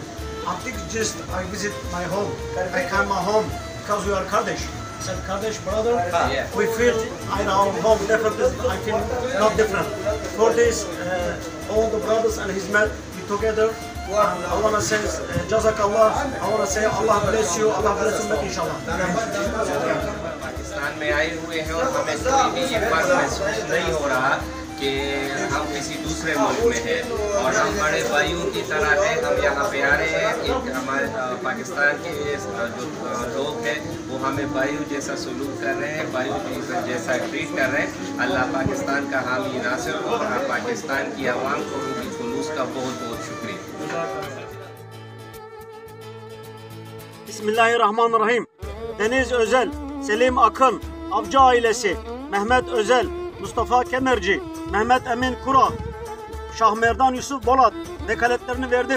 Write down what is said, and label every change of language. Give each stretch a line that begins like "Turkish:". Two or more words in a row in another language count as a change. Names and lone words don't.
English: I think just I visit my home. I come my home because we are Kurdish. Said Kurdish brother. We feel in our home definitely. I feel not different. For this, all the brothers and his men we together. And I want to say Jazakallah. I want to say Allah bless you. Allah bless you, inshallah.
Urdu: پاکستان میں آئے ہوئے ہیں اور ہمیں کوئی بھی یہ فرق محسوس نہیں ہو رہا کہ ہم کسی دوسرے ملک میں ہیں اور ہم بڑے بھائیوں کی طرح ہیں. ہم یہاں پہ آ رہے ہیں. ہمارے پاکستان کے جو لوگ ہیں وہ ہمیں بھائیوں جیسا سلوک کر رہے ہیں، بھائیوں جیسا ٹریٹ کر رہے ہیں. اللہ پاکستان کا حامی ناصر ہو اور پاکستان کی عوام کو ان کی خلوص کا بہت بہت شکریہ.
Arabic: بسم الله الرحمن الرحيم.
Turkish: Deniz Özel, Selim Akın, Avcı ailesi, Mehmet Özel, Mustafa Kemerci, Mehmet Emin Kura, Şahmerdan Yusuf Bolat, vekaletlerini verdim.